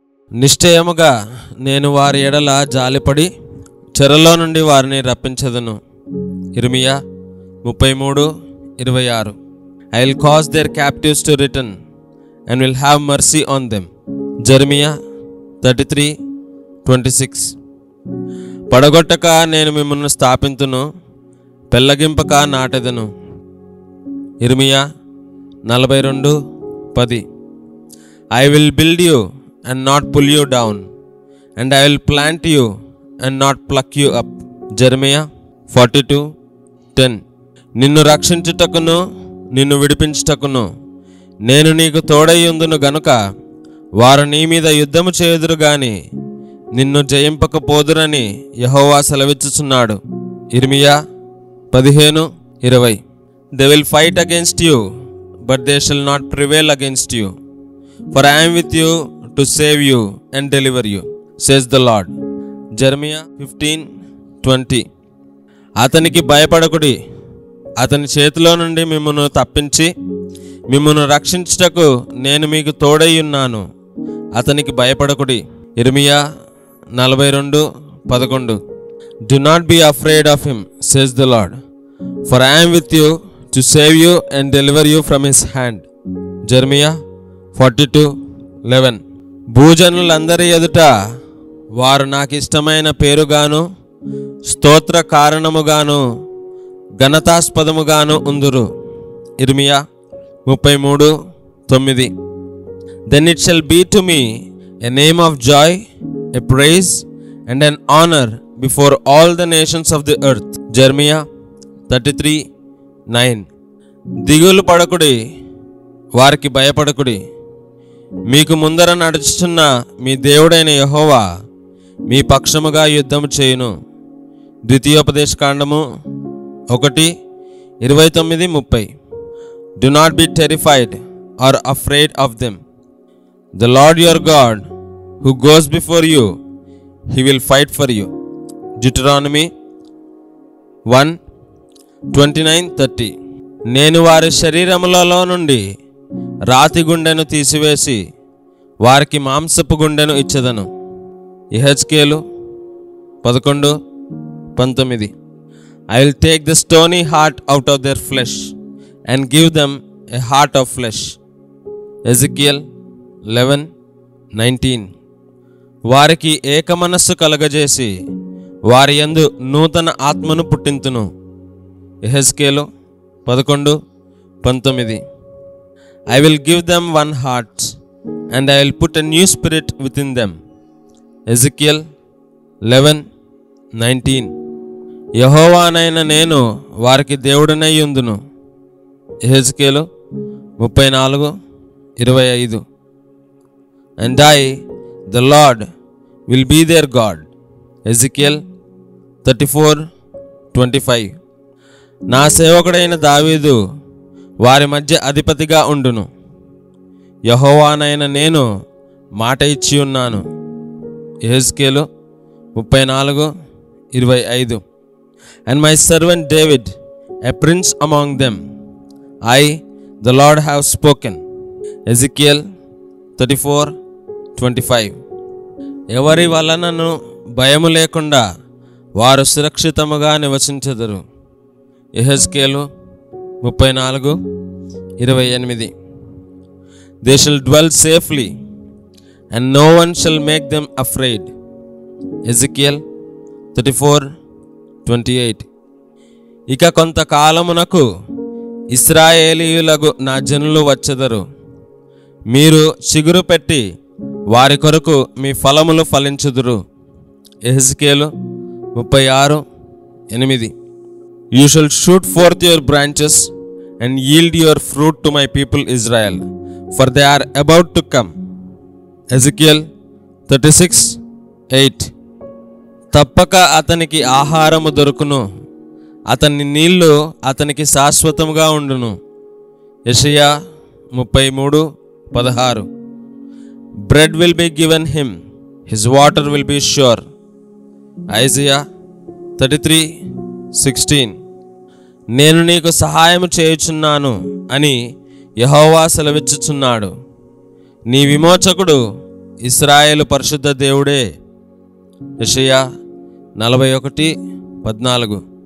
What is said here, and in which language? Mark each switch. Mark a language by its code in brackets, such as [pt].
[te] నిశ్చయముగా నేను వారి ఎడల జాలిపడి చెరలో నుండి వారిని రప్పించదును. ఇర్మియా 33:26. [en] I will cause their captives to return and will have mercy on them. Jeremiah 33:26. [te] పడగొట్టక నేను మిమ్మల్ని స్థాపింతును, పెళ్ళగింపక నాటెదను. ఇర్మియా 42:10. [en] I will build you and not pull you down, and I will plant you and not pluck you up. Jeremiah 42:10. [te] నిన్ను రక్షించుటకును నిన్ను విడిపించుటకును నేను నీకు తోడయ్యుందును గనుక వారు నీ మీద యుద్ధము చేయుదురు గాని నిన్ను జయింపకపోదురని యెహోవా సెలవిచ్చుచున్నాడు. ఇర్మియా 15:20. [en] They will fight against you, but they shall not prevail against you. For I am with you to save you and deliver you, says the Lord. Jeremiah 15:20. [te] అతనికి భయపడకుడి, అతని చేతిలో నుండి మిమ్మును తప్పించి మిమ్మును రక్షించుటకు నేను మీకు తోడై ఉన్నాను. అతనికి భయపడకుడి. ఇర్మియా 42:11. [en] Do not be afraid of him, says the Lord, for I am with you to save you and deliver you from his hand. Jeremiah 42:11. [te] భూజనులందరి ఎదుట వారు నాకు ఇష్టమైన పేరుగాను స్తోత్ర కారణముగాను ఘనతాస్పదముగాను ఉందురు. ఇర్మియా 33:9. [en] Then it shall be to me a name of joy, a praise and an honor before all the nations of the earth. [te] Jeremiah 33:9. దిగులు పడకుడి, వారికి భయపడకుడి. మీకు ముందర నడుచుచున్న మీ దేవుడైన యెహోవా మీ పక్షముగా యుద్ధము చేయును. ద్వితీయోపదేశకాండము 1:29-30. [en] Do not be terrified or afraid of them. The Lord your God, who goes before you, he will fight for you. Deuteronomy 1:29-30. [te] నేను వారి శరీరములలో నుండి రాతి గుండెను తీసివేసి వారికి మాంసపు గుండెను ఇచ్చెదను. యెహెజ్కేలు 11:19. [en] I will take the stony heart out of their flesh and give them a heart of flesh. Ezekiel 11:19. [te] వారికి ఏక మనస్సు కలగజేసి వారి యందు నూతన ఆత్మను పుట్టింతును. యెహెజ్కేలు 11:19. [en] I will give them one heart and I will put a new spirit within them. Ezekiel 11:19. [te] యెహోవానైన నేను వారికి దేవుడనై యుందును. యెహెజ్కేలు 34:25. [en] And I, the Lord, will be their God. Ezekiel 34:25. [te] నా సేవకుడైన దావీదు వారి మధ్య అధిపతిగా ఉండును. యెహోవానైన నేను మాట ఇచ్చి ఉన్నాను. యెహెజ్కేలు 34:25. [en] And my servant David, a prince among them, I, the Lord, have spoken. Ezekiel 34:25. [te] ఎవరి వలనను భయము లేకుండా వారు సురక్షితముగా నివసించెదరు. యెహెజ్కేలు 34:28. [en] They shall dwell safely and no one shall make them afraid. Ezekiel 34:28. [te] ఇక కొంతకాలమునకు ఇశ్రాయేలీయులకు నా జనులు వచ్చెదరు. మీరు చిగురు పెట్టి వారి కొరకు మీ ఫలములు ఫలించుదురు. యెహెజ్కేలు 36:8. [en] You shall shoot forth your branches and yield your fruit to my people Israel, for they are about to come. Ezekiel 36:8. [te] తప్పక అతనికి ఆహారము దొరుకును, అతని నీళ్లు అతనికి శాశ్వతముగా ఉండును. యెషయా 33:16. [en] Bread will be given him, his water will be sure. Isaiah 33:16. [te] నేను నీకు సహాయము చేయుచున్నాను అని యెహోవా సెలవిచ్చుచున్నాడు. నీ విమోచకుడు ఇశ్రాయేలు పరిశుద్ధ దేవుడే. యెషయా 41:14.